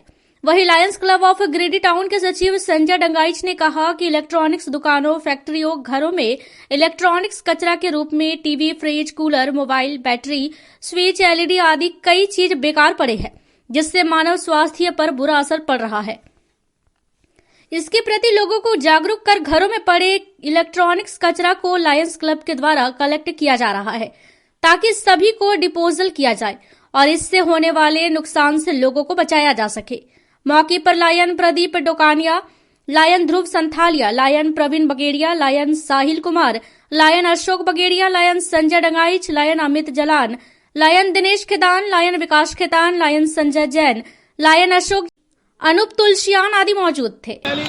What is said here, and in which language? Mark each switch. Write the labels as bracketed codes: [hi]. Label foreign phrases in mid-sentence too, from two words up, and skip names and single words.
[hi] वहीं लायंस क्लब ऑफ गिरिडीह टाउन के सचिव संजय डंगाइच ने कहा कि इलेक्ट्रॉनिक्स दुकानों, फैक्ट्रियों, घरों में इलेक्ट्रॉनिक्स कचरा के रूप में टीवी, फ्रिज, कूलर, मोबाइल, बैटरी, स्विच, एलईडी आदि कई चीज बेकार पड़े हैं, जिससे मानव स्वास्थ्य पर बुरा असर पड़ रहा है। इसके प्रति लोगों को जागरूक कर घरों में पड़े इलेक्ट्रॉनिक्स कचरा को लायंस क्लब के द्वारा कलेक्ट किया जा रहा है, ताकि सभी को डिपोजल किया जाए और इससे होने वाले नुकसान से लोगों को बचाया जा सके। मौके पर लायन प्रदीप डोकानिया, लायन ध्रुव संथालिया, लायन प्रवीण बगेड़िया, लायन साहिल कुमार, लायन अशोक बगेड़िया, लायन संजय डंगाइच, लायन अमित जलान, लायन दिनेश खेतान, लायन विकास खेतान, लायन संजय जैन, लायन अशोक, अनूप तुलसियान आदि मौजूद थे।